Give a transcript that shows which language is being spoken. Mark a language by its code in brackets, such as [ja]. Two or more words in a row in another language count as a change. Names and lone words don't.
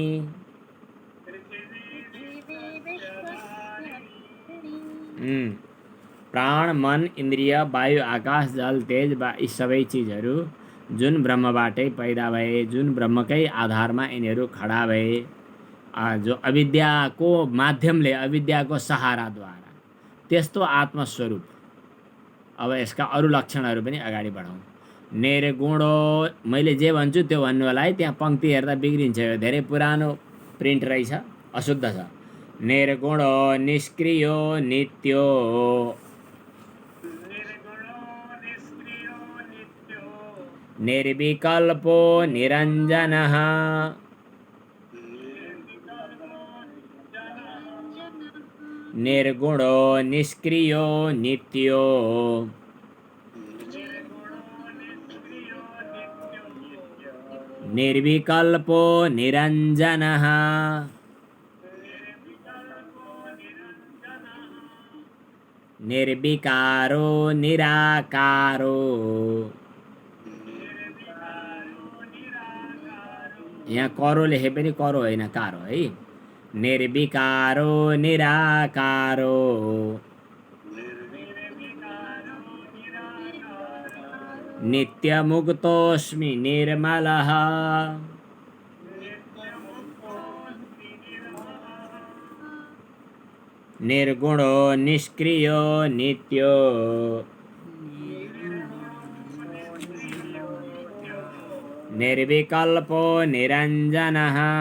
[ne] प्राण मन इन्द्रिय वायु आकाश जल तेज यी सबै चिजहरू जुन ब्रह्मबाटै पैदा भए, जुन ब्रह्मकै आधारमा यिनीहरू खडा भए, जो अविद्याको माध्यमले, अविद्याको सहाराद्वारा, त्यस्तो आत्मस्वरूप। अब यसका अरू लक्षणहरू पनि अगाडि बढाउँ। निर्गुणो, मैले जे भन्छु त्यो भन्नु होला है, त्यहाँ पंक्ति हेर्दा बिग्रिन्छ, यो धेरै पुरानो प्रिन्ट रहेछ, अशुद्ध छ। [sa] निर्गुणो निष्क्रियो नित्यो, निर्विकल्पो निरञ्जनः, निर्गुणो निष्क्रियो नित्यो, निर्विकल्पो निरञ्जनः, निर्विकारो निराकारो। [ne] यहाँ करो लेखे पनि करो होइन, कारो है। [sa] निर्विकारो निराकारो, नित्यमुक्तोऽस्मि निर्मलः, निर्गुणो निष्क्रियो नित्यो, निर्विकल्पो निरञ्जनः,